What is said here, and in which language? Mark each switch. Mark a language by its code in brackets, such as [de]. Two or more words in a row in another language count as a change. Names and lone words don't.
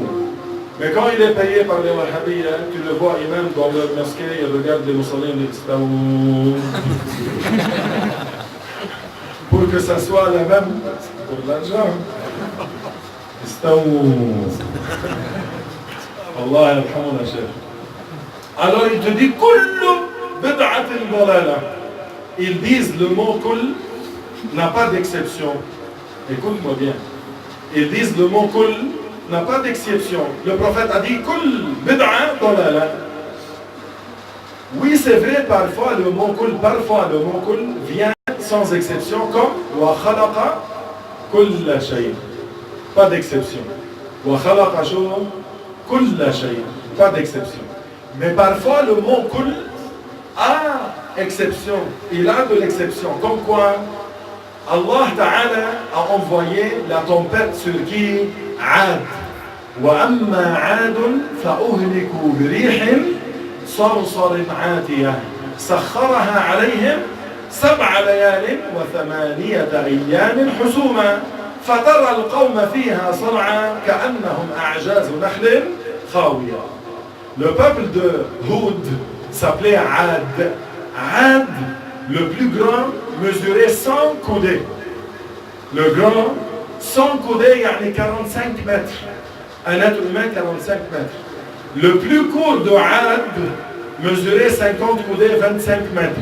[fr] Mais quand il est payé par les Wahhabis, tu le vois, et même dans leur mosquée, il regarde les musulmans, il dit Istaou. Pour que ça soit la même, pour l'argent. [ar] الله يرحمنا chef. [fr] Alors il te dit [ar] كل بدعة ضلالة. [fr] Ils disent le mot kull n'a pas d'exception. Écoute-moi bien. Ils disent le mot kull n'a pas d'exception. Le prophète a dit [ar] كل بدعة ضلالة. [fr] Oui, c'est vrai, parfois le mot kull vient sans exception, comme [ar] وخلق كل شيء. [fr] Pas d'exception. [ar] وخلق كل شيء. [fr] Pas d'exception. Mais parfois le mot kull a exception. Il a de l'exception. Comme quoi [ar] الله تعالى [fr] a envoyé la tempête sur qui? [ar] عاد. وأما عاد فأهلكوا بريح صرصر عاتية سخرها عليهم 7 ليال و8 أيام حسوما فترى القوم فيها صرعى كأنهم أعجاز نخل خاوية. [fr] Le peuple de Houd s'appelait Ad. Ad, le plus grand, mesurait 100 coudées. Le grand, 100 coudées, yani 45 mètres. Un être humain, 45 mètres. Le plus court de Ad mesurait 50 coudées, 25 mètres.